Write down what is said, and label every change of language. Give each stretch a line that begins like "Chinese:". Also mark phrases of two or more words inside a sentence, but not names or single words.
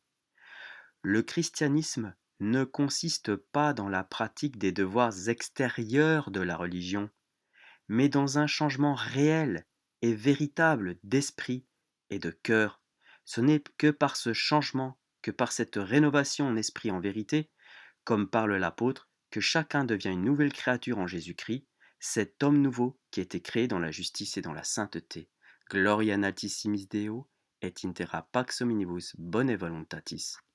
French: Le christianisme ne consiste pas dans la pratique des devoirs extérieurs de la religion, mais dans un changement réel et véritable d'esprit et de cœur. Ce n'est que par ce changement, que par cette rénovation en esprit en vérité, comme parle l'apôtre, que chacun devient une nouvelle créature en Jésus-Christ, cet homme nouveau qui a été créé dans la justice et dans la sainteté.
Latin: Gloria in altissimis Deo, et in terra pax hominibus bone voluntatis.